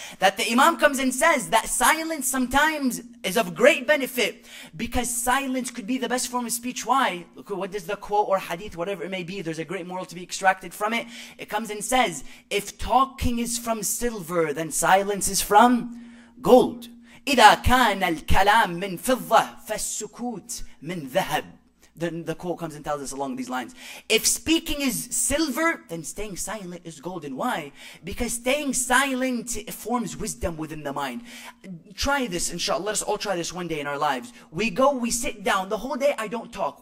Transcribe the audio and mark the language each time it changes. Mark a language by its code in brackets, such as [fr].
[en] That the Imam comes and says that silence sometimes is of great benefit, because silence could be the best form of speech. Why? Look, what does the quote or hadith, whatever it may be, there's a great moral to be extracted from it. It comes and says, if talking is from silver, then silence is from gold. [ar] إذا كان الكلام من فضة فالسكوت من ذهب. [en] Then the quote comes and tells us along these lines. If speaking is silver, then staying silent is golden. Why? Because staying silent forms wisdom within the mind. Try this, inshallah. Let us all try this one day in our lives. We sit down. The whole day I don't talk.